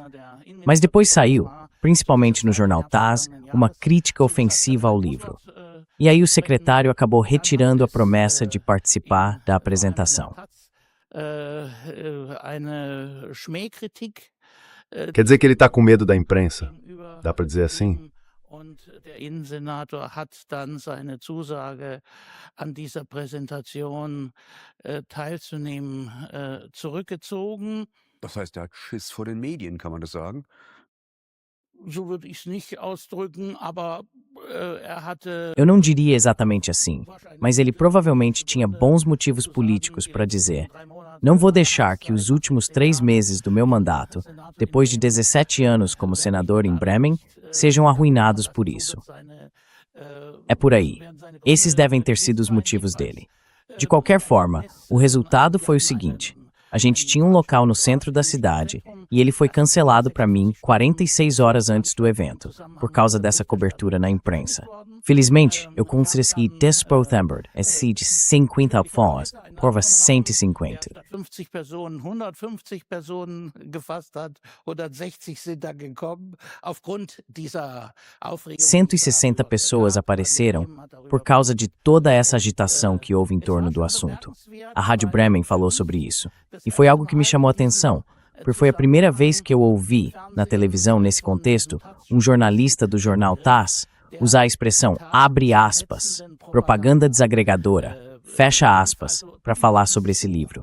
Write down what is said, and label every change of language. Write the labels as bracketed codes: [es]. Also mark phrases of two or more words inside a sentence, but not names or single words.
[pt] Mas depois saiu, principalmente no jornal TASS, uma crítica ofensiva ao livro. E aí o secretário acabou retirando a promessa de participar da apresentação. Quer dizer que ele está com medo da imprensa? Dá para dizer assim? [de] Und der Innensenator hat dann seine Zusage, an dieser Präsentation teilzunehmen, zurückgezogen. Das heißt, er hat Schiss vor den Medien, kann man das sagen? So würde ich es nicht ausdrücken, aber er hatte... [pt] Eu não diria exatamente assim, mas ele provavelmente tinha bons motivos políticos para dizer: não vou deixar que os últimos 3 meses do meu mandato, depois de 17 anos como senador em Bremen, sejam arruinados por isso. É por aí. Esses devem ter sido os motivos dele. De qualquer forma, o resultado foi o seguinte: a gente tinha um local no centro da cidade e ele foi cancelado para mim 46 horas antes do evento, por causa dessa cobertura na imprensa. Felizmente, eu consegui desprotembrar esse de 50 pessoas por 150. [de] 50 Personen, 150 Personen gefasst hat, 160 sind dann gekommen, aufgrund dieser Aufregung. [pt] 160 pessoas apareceram por causa de toda essa agitação que houve em torno do assunto. A Rádio Bremen falou sobre isso, e foi algo que me chamou a atenção, porque foi a primeira vez que eu ouvi, na televisão nesse contexto, um jornalista do jornal TASS usar a expressão abre aspas, propaganda desagregadora, fecha aspas, para falar sobre esse livro.